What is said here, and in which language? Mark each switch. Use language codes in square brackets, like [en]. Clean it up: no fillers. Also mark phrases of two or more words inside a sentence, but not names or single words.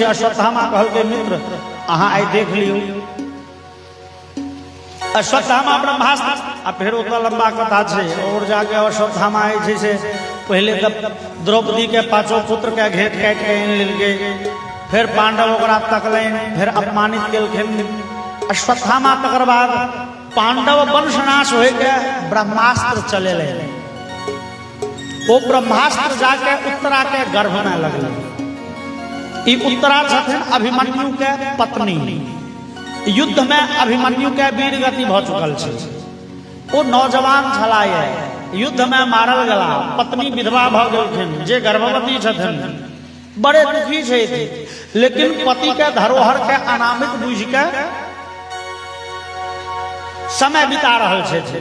[mai] अश्वत्थामा कहलकै मित्र अहाँ आइ देख लियौ। अश्वत्थामा ब्रह्मास्त्र, आ फेर ओकर लंबा कथा छै। और जाके अश्वत्थामा जे छै से पहले द्रौपदी के 5 पुत्र के घेट काटि के आनि लेलकै, फिर पांडव ओकरा तकलनि, फिर अपमानित केलखिन अश्वत्थामा। तकर बाद पांडव वंशनाश होइ के ब्रह्मास्त्र चलेले। वो ब्रह्मास्त्र जाके उत्तरा के गर्भ में लगल। ई उत्तरा छथिन अभिमन्यु के पत्नी। युद्ध में अभिमन्यु के वीर गति भ चुकल छै। वो नौजवान छलाए, युद्ध में मारल गेला, पत्नी विधवा भ गेलखिन, जे गर्भवती छथिन, बड़े दुखी छै। लेकिन पति के धरोहर के अनामित बुझ के समय बिता रहल छै।